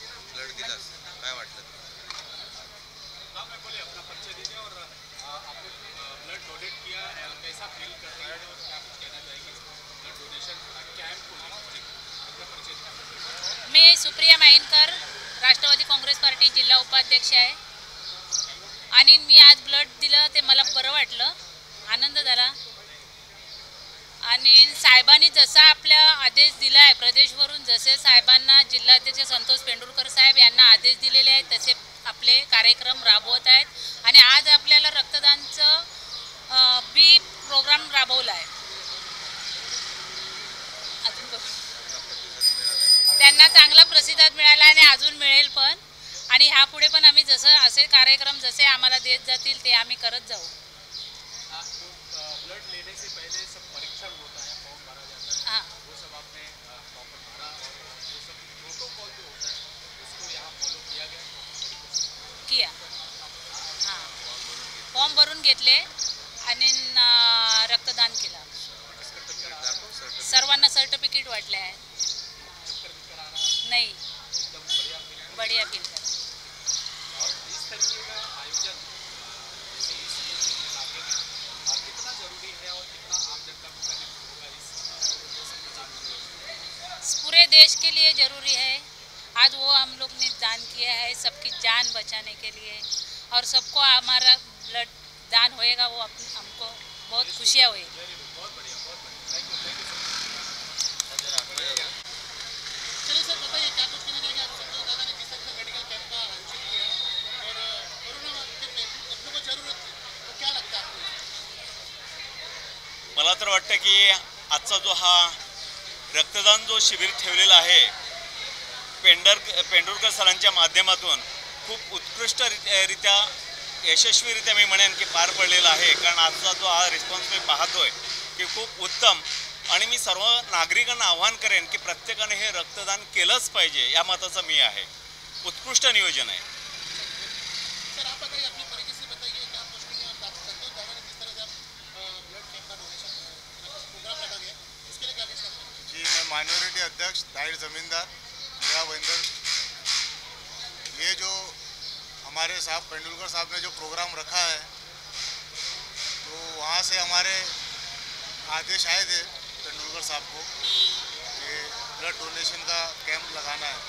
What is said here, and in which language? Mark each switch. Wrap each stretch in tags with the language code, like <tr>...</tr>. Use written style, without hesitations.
<mr>Blood दिला काय वाटलं?</mr> <hi>अपना परिचय दीजिए और आपने ब्लड डोनेट किया, कैसा फील कर रहा है और क्या कुछ कहना चाहेंगे ब्लड डोनेशन कैंप को लेकर?</hi> <mr>मी सुप्रिया मायनकर, राष्ट्रवादी काँग्रेस पार्टी जिल्हा उपाध्यक्ष आहे आणि मी आज ब्लड दिलं ते मला बरं वाटलं, आनंद झाला। आणि साहेबांनी जसा आपला आदेश दिला आहे प्रदेशवरून, जसे साहेबांना जिल्हाध्यक्ष संतोष पेंडुलकर साहेब यांना आदेश दिलेले आहेत तसे आपले कार्यक्रम राबवत आहेत। आणि आज आपल्याला रक्तदानचं बी प्रोग्राम राबवला आहे। त्यांना चांगला प्रतिसाद मिळाला आणि अजून मिळेल पण, आणि ह्यापुढे पण आम्ही जसं असे कार्यक्रम जसे आम्हाला देत जातील ते आम्ही करत जाऊ।</mr> <hi>ब्लड लेने से पहले सब परीक्षण होता है, फॉर्म भरा जाता है, हाँ, वो सब आपने प्रॉपर भरा और वो सब प्रोटोकॉल जो होता है उसको यहाँ फॉलो किया गया?</hi> <mr>हाँ, फॉर्म भरून घेतले आणि रक्तदान केलं। सर्वांना सर्टिफिकेट वाटले आहे।</mr> <hi>नहीं, बढ़िया फील कर। और इस तरीके का आयोजन कितना जरूरी है और कितना आम जनता को कनेक्ट होगा इस पूरे देश के लिए ज़रूरी है। आज वो हम लोग ने दान किया है सबकी जान बचाने के लिए, और सबको हमारा ब्लड दान होएगा वो हमको बहुत खुशियाँ हुई। बहुत बढ़िया, बहुत बढ़िया, थैंक यू सर। चलो सर बताइए क्या कुछ कहना चाहेंगे? संतोष दादा ने जिस तरह से मेडिकल कैंप का आयोजन किया और कोरोना के में अपने को जरूरत थी, तो क्या लगता है आपको?</hi> <mr>मला तर वाटतं की आजचा जो हा रक्तदान जो शिबिर ठेवलेला आहे पेंडुलकर सरांच्या माध्यमातून खूप उत्कृष्टरित्या यशस्वीरित्या मी म्हणेन की पार पडलेला आहे। कारण आजचा जो हा रिस्पॉन्स मी पाहतोय की खूप उत्तम आणि मी सर्व नागरिकांना आवाहन करेन की प्रत्येकाने हे रक्तदान केलंच पाहिजे, या मताचा मी आहे. उत्कृष्ट नियोजन आहे.</mr> <hi>सर आप बताइए, अपनी तरीके से बताइए क्या पोस्टिंग है संतोष दादा ने किस तरह से ब्लड कैंप का डोनेशन प्रोग्राम रखा गया, इसके लिए क्या कुछ करना है? जी, मैं माइनॉरिटी अध्यक्ष ताहिर जमींदार मीरा भाईंदर, ये जो हमारे साहब पेंडुलकर साहब ने जो प्रोग्राम रखा है, तो वहाँ से हमारे आदेश आए थे पेंडुलकर साहब को कि ब्लड डोनेशन का कैंप लगाना है.</hi>